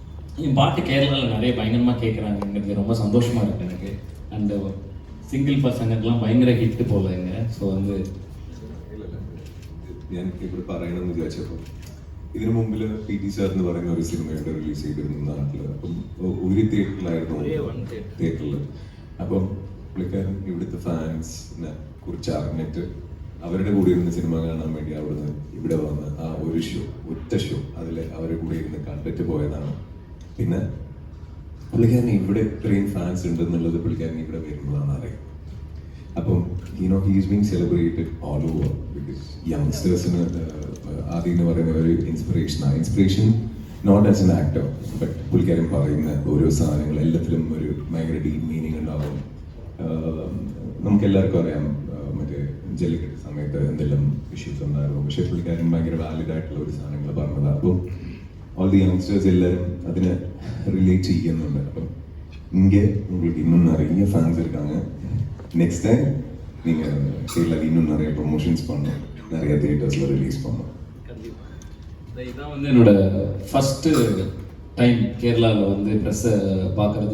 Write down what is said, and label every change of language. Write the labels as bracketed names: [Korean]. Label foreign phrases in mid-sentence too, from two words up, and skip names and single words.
[Tamil] என் பாட்டு கேரளாவில் நிறைய பயங்கரமாக கேட்குறாங்கிறது ரொம்ப சந்தோஷமாக இருக்குது எனக்கு. [English] and single [Tamil] பசங்களுக்குலாம் பயங்கர ஹிட்டு போல இங்க. ஸோ வந்து [Malayalam] എനിക്ക് ഇവിടെ പറയണമെന്ന് വിചാരിച്ചപ്പോൾ ഇതിനു മുമ്പിൽ PT സാർ എന്ന് പറയുന്ന ഒരു സിനിമയുടെ റിലീസ് ചെയ്തിരുന്നു നാട്ടിൽ. അപ്പം ഒരു തിയേറ്ററിലായിരുന്നു, തിയേറ്ററിൽ. അപ്പം പുള്ളിക്കാരൻ ഇവിടുത്തെ ഫാൻസിനെ കുറിച്ച് അറിഞ്ഞിട്ട് അവരുടെ കൂടെ ഇരുന്ന് സിനിമ കാണാൻ വേണ്ടി അവിടുന്ന് ഇവിടെ വന്ന് ആ ഒരു ഷോ, ഒറ്റ ഷോ, അതിൽ അവരുടെ കൂടെ ഇരുന്ന് കണ്ടിട്ട് പോയതാണ്. പിന്നെ പുള്ളിക്കാരൻ ഇവിടെ ഇത്രയും ഫാൻസ് ഉണ്ടെന്നുള്ളത് പുള്ളിക്കാരൻ ഇവിടെ വരുമ്പോഴാണ് അറിയാം. അപ്പം [English] he is being celebrated all over because [Malayalam] യങ്സ്റ്റേഴ്സിന് ആദ്യം എന്ന് പറയുന്ന ഒരു [English] inspiration not as an actor but [Malayalam] പുള്ളിക്കാരൻ പറയുന്ന ഓരോ സാധനങ്ങൾ എല്ലാത്തിലും ഒരു ഭയങ്കര [English] deep meaning [Malayalam] ഉണ്ടാവും. നമുക്ക് എല്ലാവർക്കും അറിയാം മറ്റേ ജല്ലിക്കെട്ട് സമയത്ത് എന്തെല്ലാം ഇഷ്യൂസ് ഉണ്ടായിരുന്നു, പക്ഷേ പുള്ളിക്കാരൻ ഭയങ്കര വാലിഡ് ആയിട്ടുള്ള ഒരു സാധനങ്ങൾ പറഞ്ഞതാണ്. അപ്പം [English] all the youngsters [Malayalam] എല്ലാവരും അതിനെ ரிலேட் ചെയ്യുന്നുണ്ട്. [Tamil] അപ്പം இங்கே உங்களுக்கு இன்னும் நிறைய ஃபேன்ஸ் இருக்காங்க. [English] next time [Tamil] நீங்கள் கேரளாவுக்கு இன்னும் நிறைய ப்ரொமோஷன்ஸ் பண்ணணும், நிறைய தியேட்டர்ஸில் ரிலீஸ் பண்ணணும். இதான் வந்து என்னோட [English] first time [Tamil] கேரளாவில் வந்து ப்ரெஸ்ஸை பார்க்குறது.